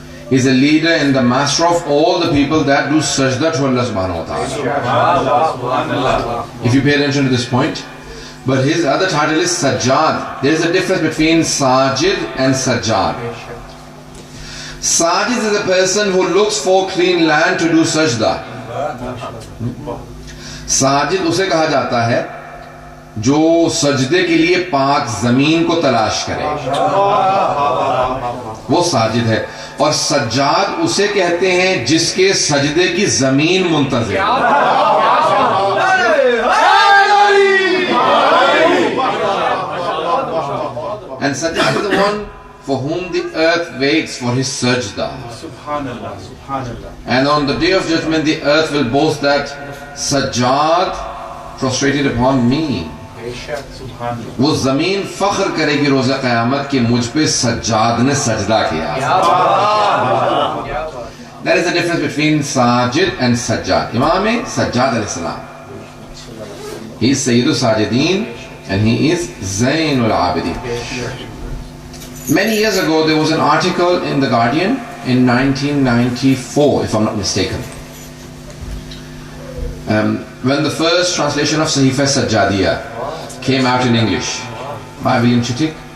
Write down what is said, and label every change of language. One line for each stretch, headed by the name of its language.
English: He is a leader and the master of all the people that do sajda to Allah subhanahu wa ta'ala. If you pay attention to this point. But his other title is Sajjad. There is a difference between Sajid and Sajjad. Sajid is a person who looks for clean land to do sajda.
Hindi: Sajid उसे कहा जाता है जो सजदे के लिए पाक जमीन को तलाश करे, वो साजिद है. और सज्जाद उसे कहते हैं जिसके सजदे की जमीन मुंतज़िर.
English: And Sajjad is the one for whom the earth waits for his sajda. Subhanallah, Subhanallah. And on the day of judgment, the earth will boast that Sajjad prostrated upon me.
Hindi: वो जमीन फख्र करेगी रोज़ा क़यामत कि मुझ पे सज्जाद ने सजदा किया.
English: There is a difference between Sajid and Sajjad. Imam Sajjad al-Islam. He is Sayyidul Sajideen and he is Zainul Abideen. Many years ago there was an article in The Guardian in 1994, if I'm not mistaken, when the first translation of Sahifa Sajjadiyah came out in English by William Chittick.